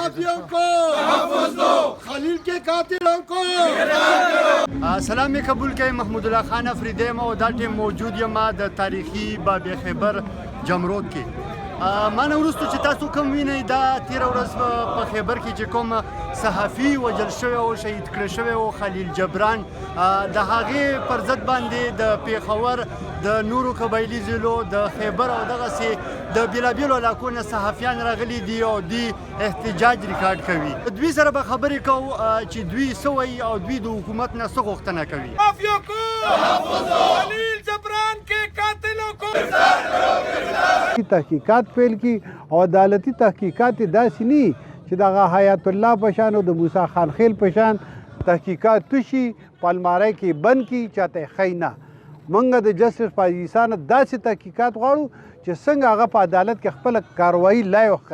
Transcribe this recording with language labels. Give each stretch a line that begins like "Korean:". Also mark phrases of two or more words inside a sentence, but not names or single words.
Urdu: صحافیوں کو تحفظ دو، خلیل کے قاتلوں کو
Pashto: سلام می قبول کړئ. محمود الله خان افریدی یم او دا ټیم موجود یم د تاریخي باب خیبر جمرود کې. ما نه وروسته چې تاسو کوم وینئ دا تېره ورځ په خیبر کې چې کوم صحافي وژل شوی او شهید کړی شوی و خلیل جبران، د هغې پر ضد باندې د پېښور د نورو قبایلي ضلعو د خیبر او دغسې د بېلابېلو علاقو نه صحافیان راغلي دي او دوی احتجاج ریکارډ کوي. دوی سره به خبرې کوو چې دوی څه وایي او دوی د حکومت نه څه غوښتنه کوي.
Urdu: مافیا کو خلیل جبران کے قاتلوں کو
Pashto: تحقیقات پیل کی او عدالتی تحقیقات داسې نه چې دغه حیات الله په شان او د موسی خان خیل په شان تحقیقات توشي په الماری کې بند کی چاته ښیي نه. موږ د جسټس پاکستان داسې تحقیقات غواړو چې څنګه هغه په عدالت کې خپله کاروایي لایق ښیي.